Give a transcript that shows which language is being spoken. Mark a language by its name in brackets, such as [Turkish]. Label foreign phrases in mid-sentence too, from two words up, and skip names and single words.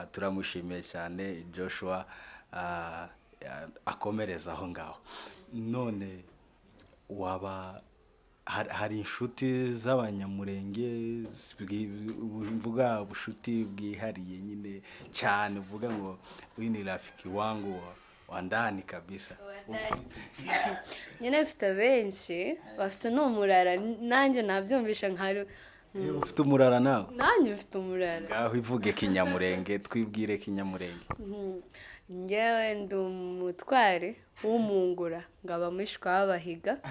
[Kinyarwanda] Turamushimiye cyane Joshua, akomereza aho ngaho. None waba hari inshuti z'abanyamurenge mvuga ubushuti bwihariye nyine cyane, uvuga ngo uyu [Swahili] ni rafiki wangu wa ndani kabisa? [Kinyarwanda] Nyine mfite benshi bafite n'umurara, nanjye nabyumvisha nkari ufite umurara nawe? Nanjye mfite umurara. Ngaho ivuge kinyamurenge, twibwire kinyamurenge. Ngewe ndi umutware w'umungura, ngaba mwishwa w'abahiga.